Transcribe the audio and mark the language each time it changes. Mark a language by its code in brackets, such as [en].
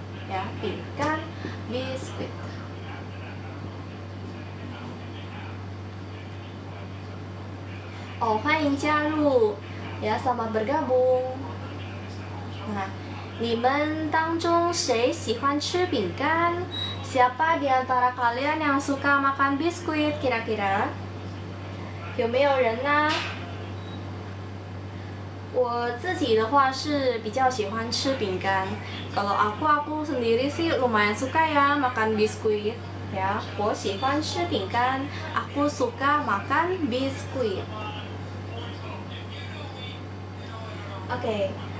[id] Ya, 饼干 biskuit. Oh, [zh] 欢迎加入 [id] ya, selamat bergabung. [zh] Nah, 你们当中谁喜欢吃饼干? [id] Siapa di antara kalian yang suka makan biskuit kira-kira? [zh] 有没有人呢？我自己的话是比较喜欢吃饼干. [id] Kalau aku sendiri sih lumayan suka ya makan biskuit. [zh] Ya, 我喜欢吃饼干. [id] Aku suka makan biskuit. Oke.